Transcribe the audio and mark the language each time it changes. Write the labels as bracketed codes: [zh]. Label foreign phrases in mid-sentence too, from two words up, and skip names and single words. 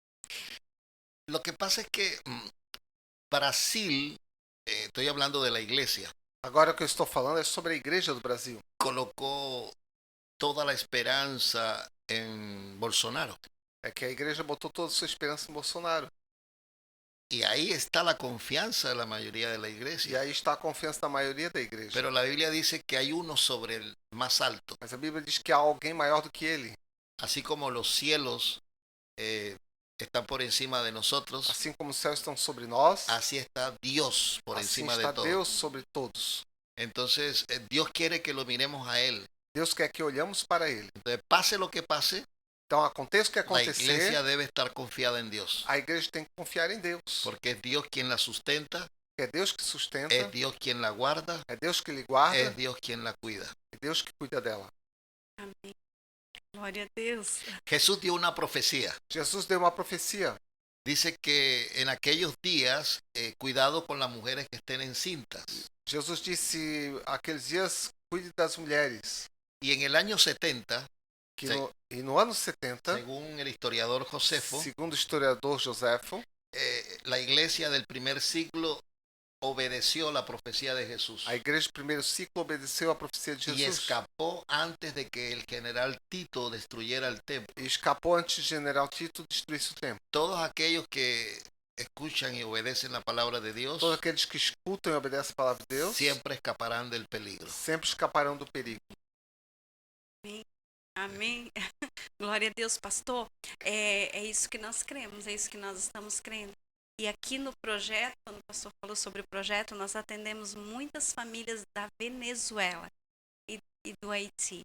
[es] Lo que pasa es que Brasil, estoy hablando de la iglesia, [pt] Agora o que eu estou falando é sobre a igreja do Brasil. [es] colocó toda la esperanza en Bolsonaro. [pt] É que a igreja botou toda a sua esperança em Bolsonaro. [es] Y ahí está la confianza de la mayoría de la [pt] E [es] iglesia. [pt] aí está a confiança da maioria da igreja. [es] Pero la Biblia dice que hay uno sobre el más alto. [pt] Mas a Bíblia diz que há alguém maior do que ele. [es] Así como los cielos están por encima de nosotros, [pt] Assim como os céus estão sobre nós, [es] así está Dios por [pt] assim [es] encima [pt] está [es] de todo. [pt] Deus sobre todos. [es] Entonces, Dios quiere que lo miremos a Él. [pt] Deus quer que olhamos para ele. [es] Entonces, pase lo que pase, [pt] Então aconteça o que [es] la [pt] acontecer, [es] iglesia debe estar confiada en Dios. [pt] a igreja tem que confiar em Deus. [es] Porque es Dios quien la sustenta, [pt] É Deus que sustenta, [es] es Dios quien la guarda, [pt] é Deus que lhe guarda, [es] es Dios quien la cuida. [pt] é Deus que cuida dela. Amém. Glória a Deus. [es] Jesús dio una profecía. [pt] Jesus deu uma profecia. [es] Dice que en aquellos días, cuidado con las mujeres que estén encintas. [pt] Jesus disse, aqueles dias, cuide das mulheres. [es] Y en el año 70, [pt] Que Sim. no ano 70, [es] según el historiador Josefo, [pt] segundo o historiador Joséfo, [es] la iglesia del primer siglo obedeció la profecía de Jesús [pt] A igreja do primeiro ciclo obedeceu à profecia de [es] y [pt] Jesus [es] escapó antes de que el general Tito destruyera el templo. [pt] e escapou antes de General Tito destruísse o templo. [es] Todos aquellos que escuchan y obedecen la palabra de Dios [pt] Todos aqueles que escutam e obedecem a palavra de Deus [es] siempre escaparán del peligro. [pt] sempre escaparão do perigo. Amém. Glória a Deus, pastor. É isso que nós cremos, é isso que nós estamos crendo. E aqui no projeto, quando o pastor falou sobre o projeto, nós atendemos muitas famílias da Venezuela e do Haiti.